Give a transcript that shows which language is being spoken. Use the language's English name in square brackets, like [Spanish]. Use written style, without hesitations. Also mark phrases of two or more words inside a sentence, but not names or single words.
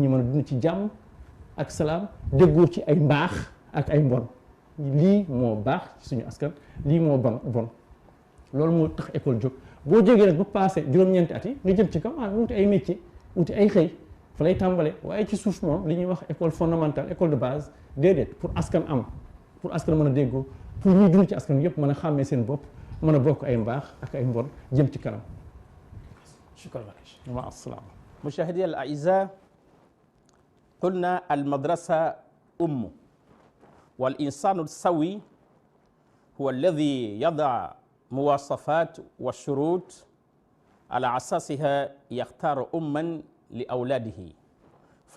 [Wolof] ñi mën a dund ci jàmm ak salaam déggoo ci ay mbaax ak ay mbon lii moo baax ci suñu askan lii moo bon loolu moo tax école jóg boo jógee nag bu passé juróom-ñeenti at yi nga jëm ci kaw wuti ay métier wuti ay xëy fa lay tàmbale waaye ci suuf moom li ñuy wax [French] école fondamentale école de base [Wolof] déedéet pour askan mën a déggoo pour ñuy dund ci askan yëpp mën a xàmmee seen bopp mën a bokk ay mbaax ak ay mbon jëm ci kanam. [Arabic] شكرا لك. مع السلامة. مشاهدي الأعزاء، قلنا المدرسة والإنسان السوي هو الذي يضع مواصفات والشروط على أساسها يختار لأولاده.